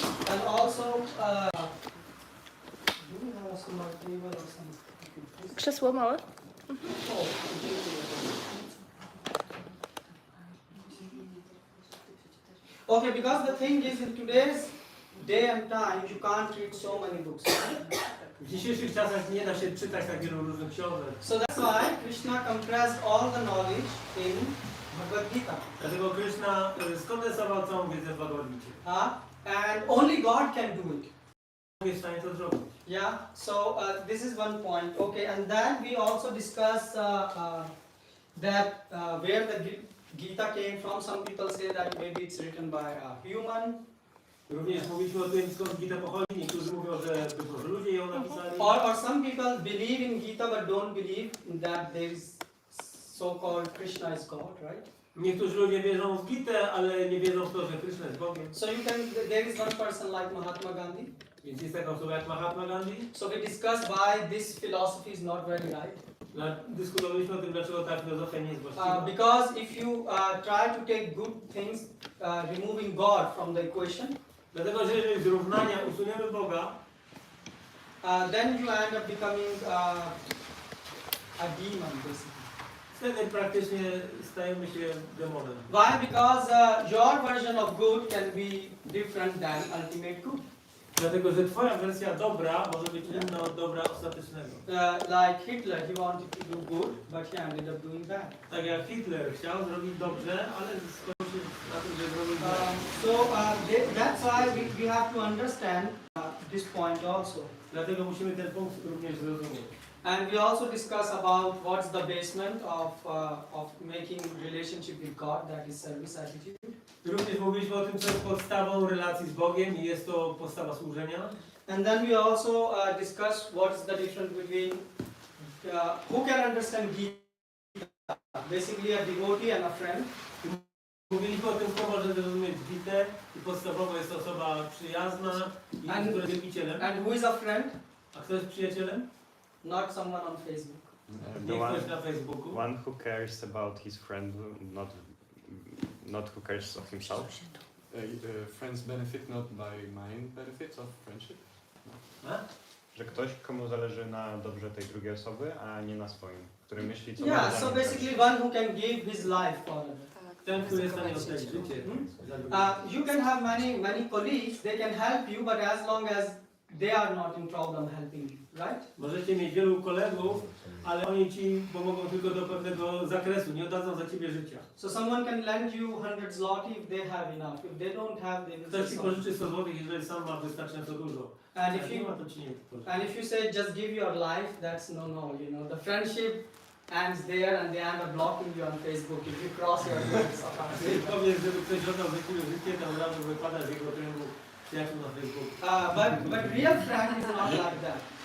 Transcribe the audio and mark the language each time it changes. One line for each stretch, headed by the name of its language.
English: And also do we have some more table or something?
Polish: Krzesło małe?
English: Okay, because the thing is in today's day and time you can't read so many books.
Polish: W dzisiejszych czasach nie da się czytać tak wielu różnych książek.
English: So that's why Krishna compressed all the knowledge in Bhagavad Gita.
Polish: Dlatego Krishna skondensował całą wiedzę w Bhagavad Gicie.
English: And only God can do it.
Polish: Jest w stanie to zrobić.
English: Yeah, so this is one point. Okay, and then we also discussed that where the Gita came from. Some people say that maybe it's written by a human.
Polish: Również mówiliśmy o tym, skąd Gita pochodzi. Niektórzy mówią, że być może ludzie ją napisali.
English: Or some people believe in Gita but don't believe that there is so-called Krishna is God, right?
Polish: Niektórzy ludzie wierzą w Gitę, ale nie wierzą w to, że Krishna jest Bogiem.
English: So there is one person like Mahatma Gandhi.
Polish: Więc jest taka osoba jak Mahatma Gandhi.
English: So we discussed why this philosophy is not very right.
Polish: Dyskutowaliśmy o tym, dlaczego ta filozofia nie jest właściwa.
English: Because if you try to take good things, removing God from the equation,
Polish: Dlatego, że jeżeli z równania usuniemy Boga,
English: then you end up becoming a demon, basically.
Polish: wtedy praktycznie stajemy się demonem.
English: Why? Because your version of good can be different than ultimate good.
Polish: Dlatego, że twoja wersja dobra może być inna od dobra ostatecznego.
English: Like Hitler, he wanted to do good, but he ended up doing bad.
Polish: Tak jak Hitler chciał zrobić dobrze, ale skończył na tym, że zrobił źle.
English: That's why we have to understand this point also.
Polish: Dlatego musimy ten punkt również zrozumieć.
English: And we also discuss about what's the basement of making relationship with God, that is service attitude.
Polish: Również mówiliśmy o tym, co jest podstawą relacji z Bogiem i jest to podstawa służenia.
English: And then we also discuss what is the difference between who can understand Gita, basically a devotee and a friend.
Polish: Mówiliśmy o tym, kto może zrozumieć Gitę i podstawowo jest to osoba przyjazna i która jest wielbicielem.
English: And who is a friend?
Polish: A kto jest przyjacielem?
English: Not someone on Facebook.
Polish: Nie ktoś na Facebooku.
English: One who cares about his friend, not who cares of himself. Friends benefit not by mine benefits of friendship.
Polish: Że ktoś, komu zależy na dobrze tej drugiej osoby, a nie na swoim, który myśli, co
English: Yeah,
Polish: może
English: so
Polish: dla niej
English: basically
Polish: zrobić.
English: one who can give his life for others.
Polish: Ten, który jest w stanie oddać życie.
English: You can have many colleagues, they can help you, but as long as they are not in problem helping you, right?
Polish: Możecie mieć wielu kolegów, ale oni ci pomogą tylko do pewnego zakresu, nie oddadzą za ciebie życia.
English: So someone can lend you 100 zloty if they have enough. If they don't have, they will
Polish: Ktoś
English: say
Polish: ci
English: sorry.
Polish: pożyczy 100 zł, jeżeli sam ma wystarczająco dużo.
English: And
Polish: Jak
English: if
Polish: nie
English: you
Polish: ma, to ci nie pożyczy.
English: and if you say just give your life, that's no. You know, the friendship ends there, and they end up blocking you on Facebook if you cross your limits.
Polish: Jeżeli powiesz, żeby ktoś oddał za ciebie życie, to od razu wypada z jego kręgu przyjaciół na Facebooku.
English: But real friend is not like that.